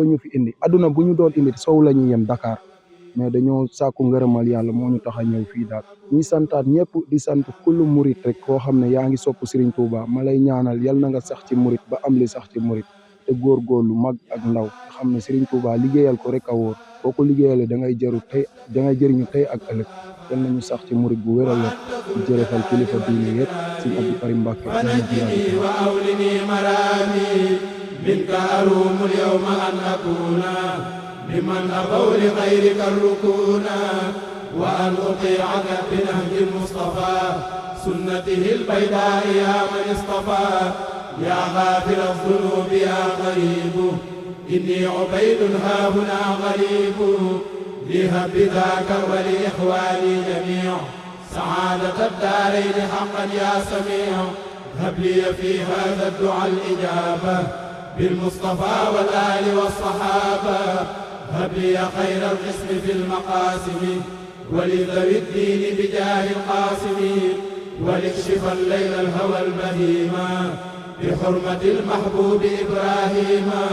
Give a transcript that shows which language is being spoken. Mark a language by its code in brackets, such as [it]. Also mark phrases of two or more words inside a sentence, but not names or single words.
[wo] ñu fi indi adduna bu ñu doon indi sow la ñuy yem Dakar mais dañoo sàkku ngërëmal yàlla moo ñu tax a ñëw fii daal ñuy santaat ñëpp di sant kullu murit rek koo xam ne yaa ngi sopp Serigne Touba ma lay ñaanal yal na nga sax ci murit ba am li sax ci murit te góorgóorlu mag ak ndaw nga xam ne Serigne Touba liggéeyal ko rek a wóor boo ko liggéeyale da ngay jëriñu tey ak ëllëg yal nañu sax ci murit bu wér a wér di jërëfal kilifa diine yëpp Sëñ Abdou Karim Mbàkke [ar] وأولني مرامي منك أروم اليوم أن أكون لمن أبى لغيرك الركونا وأن أطيعك بنهج المصطفى سنته البيضاء يا من اصطفى يا غافر الذنوب يا غريب إني عبيد هاهنا غريب لهب ذاك ولإخواني جميع سعادة الدارين حقا يا سميع هب لي في هذا الدعاء الإجابة بالمصطفى والآل والصحابة هب لي خير القسم في المقاسم ولذوي الدين بجاه القاسم ولكشف الليل الهوى البهيما بحرمة المحبوب إبراهيم